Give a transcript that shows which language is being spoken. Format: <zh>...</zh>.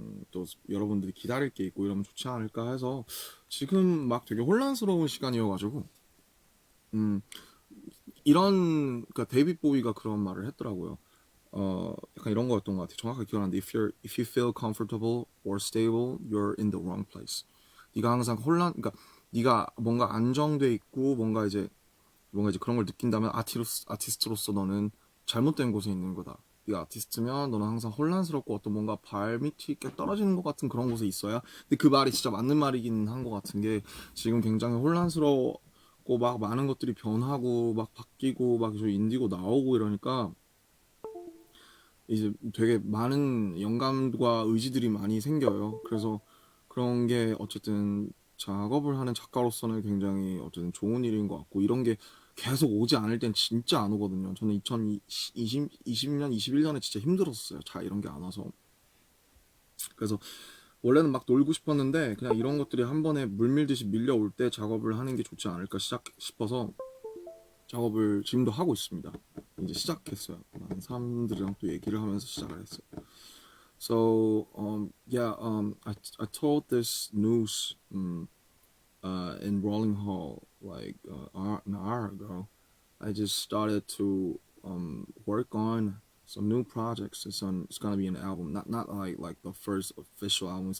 <ko>또 여러분들이 기다릴 게 있고 이러면 좋지 않을까 해서 지금 막 되게 혼란스러운 시간이어가지고 이런 그러니까 데이빗 보이가 그런 말을 했더라고요. 약간 이런 거였던 것 같아요. 정확하게 기억하는데</ko> <en>if you feel comfortable or stable, you're in the wrong place.</en> <ko>네가 항상 그러니까 네가 뭔가 안정돼 있고 뭔가 이제 그런 걸 느낀다면 아티스트로서 너는 잘못된 곳에 있는 거다. 네가 아티스트면 너는 항상 혼란스럽고 어떤 뭔가 발밑이 이렇게 떨어지는 것 같은 그런 곳에 있어야. 근데 그 말이 진짜 맞는 말이긴 한 것 같은 게 지금 굉장히 혼란스럽고 막 많은 것들이 변하고 막 바뀌고 막 인디고 나오고 이러니까 이제 되게 많은 영감과 의지들이 많이 생겨요. 그래서 그런 게 어쨌든 작업을 하는 작가로서는 굉장히 어쨌든 좋은 일인 것 같고 이런 게 계속 오지 않을 땐 진짜 안 오거든요. 저는 2020년, 21년에 진짜 힘들었어요. 자, 이런 게 안 와서. 그래서 원래는 막 놀고 싶었는데 그냥 이런 것들이 한 번에 물밀듯이 밀려올 때 작업을 하는 게 좋지 않을까 싶어서 작업을 지금도 하고 있습니다. 이제 시작했어요. 많은 사람들이랑 또 얘기를 하면서 시작을 했어요.</ko> <en>So yeah, I told this news in Rolling Hall like an hour ago. I just started to work on some new projects. It's gonna be an album, not like the first official album.</en>